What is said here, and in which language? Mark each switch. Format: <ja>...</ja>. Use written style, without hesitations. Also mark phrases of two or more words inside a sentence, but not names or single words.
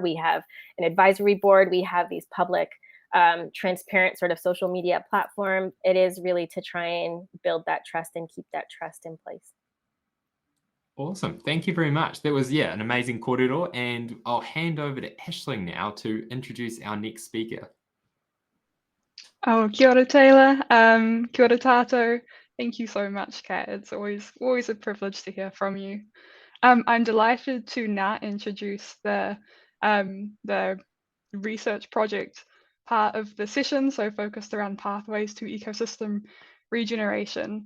<en>We have an advisory board. We have these public, transparent sort of social media platform. It is really to try and build that trust and keep that trust in place. Awesome. Thank you very much. That was, an amazing kōrero, and I'll hand over to Aisling now to introduce our next speaker.</en> <mi>Oh, kia ora, Taylor. Kia ora tātou.</mi> <en>Thank you so much, Kat. It's always a privilege to hear from you. I'm delighted to now introduce the research project part of the session, so focused around pathways to ecosystem regeneration.</en>